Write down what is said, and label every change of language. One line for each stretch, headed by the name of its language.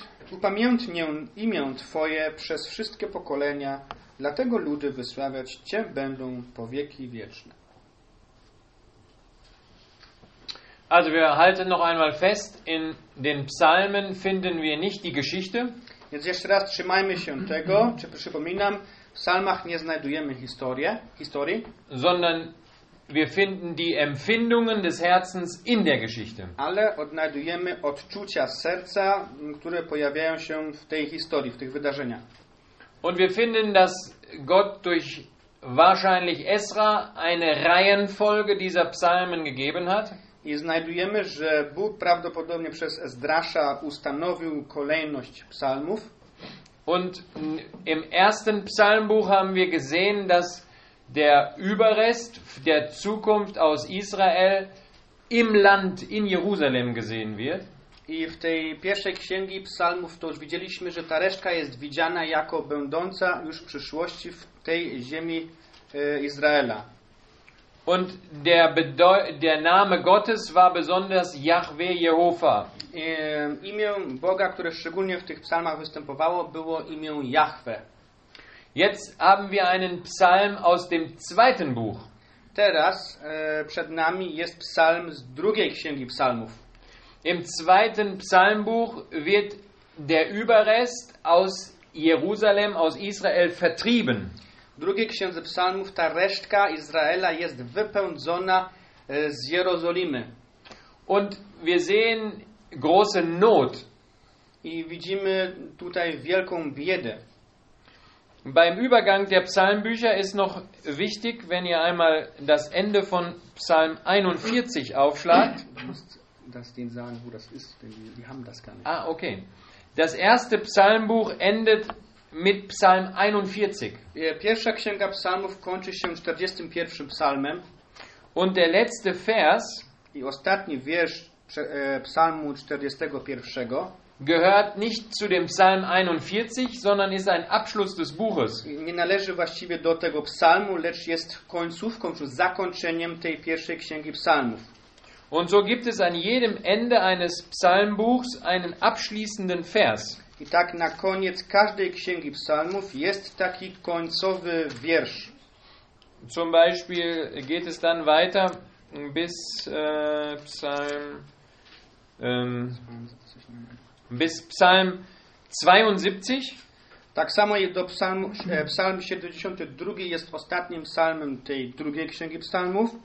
Polish: Upamiętnię imię twoje przez wszystkie pokolenia. Dlatego ludy wysławiać cię będą po wieki wieczne.
German: Also wir halten noch einmal fest, in den Psalmen finden wir nicht die Geschichte.
Polish: Jetzt jeszcze raz trzymajmy się tego, czy przypominam, w Psalmach nie znajdujemy historii,
German: sondern wir finden die Empfindungen des Herzens in der Geschichte.
Polish: Ale odnajdujemy odczucia serca, które pojawiają się w tej historii, w tych wydarzeniach.
German: Und wir finden, dass Gott durch wahrscheinlich Esra eine Reihenfolge dieser Psalmen gegeben hat.
Polish: I znajdujemy, że Bóg prawdopodobnie przez Esdrasza ustanowił kolejność psalmów.
German: Und im ersten Psalmbuch haben wir gesehen, dass der Überrest der Zukunft aus Israel im Land in Jerusalem gesehen wird.
Polish: I w tej pierwszej księgi psalmów to już widzieliśmy, że ta reszta jest widziana jako będąca już w przyszłości w tej ziemi Izraela.
German: Und der Name Gottes war besonders Jahwe Jehova.
Polish: Imię Boga, które szczególnie w tych psalmach występowało, było imię Jahwe.
German: Jetzt haben wir einen Psalm aus dem zweiten Buch.
Polish: Teraz przed nami jest psalm z drugiej księgi psalmów.
German: Im zweiten Psalmbuch wird der Überrest aus Jerusalem, aus Israel vertrieben.
Polish: W drugiej księdze psalmów ta resztka Izraela jest wypędzona z Jerozolimy.
German: Und wir sehen große Not.
Polish: I widzimy tutaj wielką biedę.
German: Beim Übergang der Psalmbücher ist noch wichtig, wenn ihr einmal das Ende von Psalm 41 aufschlagt. Du musst das denen sagen, wo das ist, denn die haben das gar nicht. Ah, okay. Das erste Psalmbuch endet mit Psalm 41.
Polish: Pierwsza księga psalmów kończy się 41. psalmem.
German: Und der letzte Vers,
Polish: i ostatni wiersz psalmu 41,
German: gehört nicht zu dem Psalm 41, sondern ist ein Abschluss des Buches.
Polish: Nie należy właściwie do tego psalmu, lecz jest końcówką, czy zakończeniem tej pierwszej księgi psalmów.
German: Und so gibt es an jedem Ende eines Psalmbuchs einen abschließenden Vers.
Polish: I tak na koniec każdej księgi psalmów jest taki końcowy wiersz.
German: Zum Beispiel geht es dann weiter bis Psalm bis Psalm 72.
Polish: Tak samo jest do psalmu, psalm 72 jest ostatnim psalmem tej drugiej księgi psalmów.